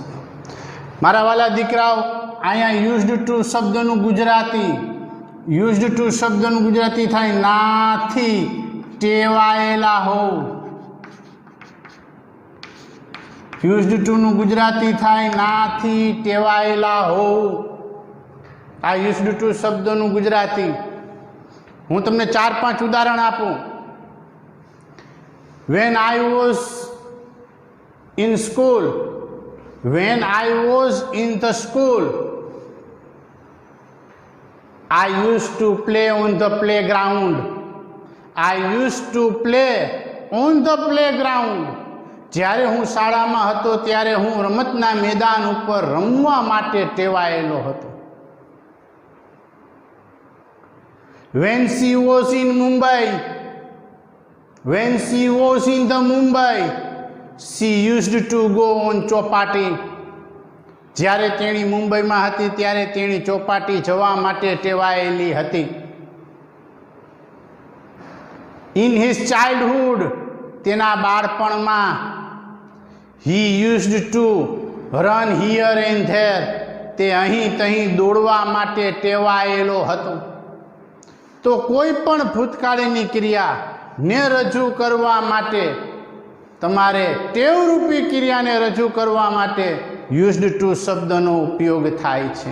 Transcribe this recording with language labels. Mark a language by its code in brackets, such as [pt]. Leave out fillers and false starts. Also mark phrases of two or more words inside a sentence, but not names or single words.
[gu] મારા વાલા દીકરાઓ, અહીંયા [en] used to [gu] શબ્દનું ગુજરાતી થાય નાથી ટેવાયેલા હોવ. [en] used toનું [gu] ગુજરાતી થાય નાથી ટેવાયેલા હોવ. આ [en] used to [gu] શબ્દનું ગુજરાતી. હું તમને 4-5 ઉદાહરણ આપું. [en] When I was in school, I used to play on the playground. [gu] જ્યારે હું શાળામાં હતો ત્યારે હું રમતના મેદાન ઉપર રમવા માટે ટેવાયેલો હતો. [en] When she was in the Mumbai, she used to go on ચોપાટી. [gu] જ્યારે તેણી મુંબઈમાં હતી ત્યારે તેણી ચોપાટી જવા માટે ટેવાયેલી હતી. [en] In his childhood, [gu] તેના બાળપણમાં, [en] he used to run here and there, [gu] તે અહીં તહીં દોડવા માટે ટેવાયેલો હતો. તો કોઈ પણ ભૂતકાળની ક્રિયાને રજૂ કરવા માટે, તમારે ટેવરૂપી ક્રિયાને રજૂ કરવા માટે [en] used to [gu] શબ્દનો ઉપયોગ થાય છે.